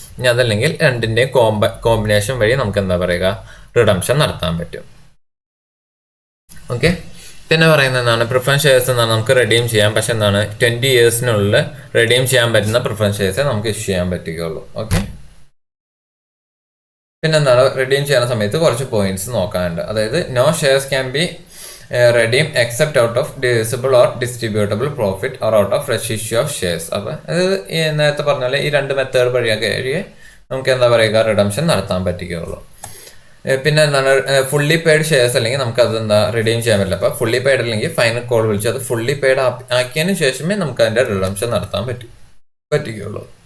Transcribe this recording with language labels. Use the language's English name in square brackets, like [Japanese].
[Malayalam] ഇനി അതല്ലെങ്കിൽ രണ്ടിന്റെയും കോമ്പിനേഷൻ വഴി നമുക്ക് എന്താ പറയുക റിഡംഷൻ നടത്താൻ പറ്റും. ഓക്കെ. പിന്നെ പറയുന്നത് എന്താണ് പ്രിഫറൻസ് ഷെയർസ് എന്നാണ് നമുക്ക് റിഡീം ചെയ്യാം. പക്ഷെ എന്താണ് 20 ഇയേഴ്സിനുള്ളിൽ റിഡീം ചെയ്യാൻ പറ്റുന്ന പ്രിഫറൻസ് ഷെയർസേ നമുക്ക് ഇഷ്യൂ ചെയ്യാൻ പറ്റുകയുള്ളൂ. ഓക്കെ. പിന്നെന്താണ് റിഡീം ചെയ്യുന്ന സമയത്ത് കുറച്ച് പോയിന്റ്സ് നോക്കാനുണ്ട്. അതായത് [English] No shares can be redeem except out of divisible or distributable profit or out of fresh issue of shares. [Malayalam] അപ്പോൾ അത് നേരത്തെ പറഞ്ഞാൽ ഈ 2 മെത്തേഡ് വഴിയൊക്കെ നമുക്ക് എന്താ പറയുക റിഡംഷൻ നടത്താൻ പറ്റുകയുള്ളൂ. പിന്നെ എന്താണ് ഫുള്ളി പെയ്ഡ് ഷെയർസ് അല്ലെങ്കിൽ നമുക്ക് അത് എന്താ റിഡീം ചെയ്യാൻ പറ്റില്ല. അപ്പോൾ ഫുള്ളി പെയ്ഡ് അല്ലെങ്കിൽ ഫൈനൽ കോൾ വിളിച്ച് അത് ഫുള്ളി പെയ്ഡ് ആക്കിയതിന് ശേഷമേ നമുക്ക് അതിൻ്റെ റിഡംഷൻ നടത്താൻ പറ്റുകയുള്ളൂ.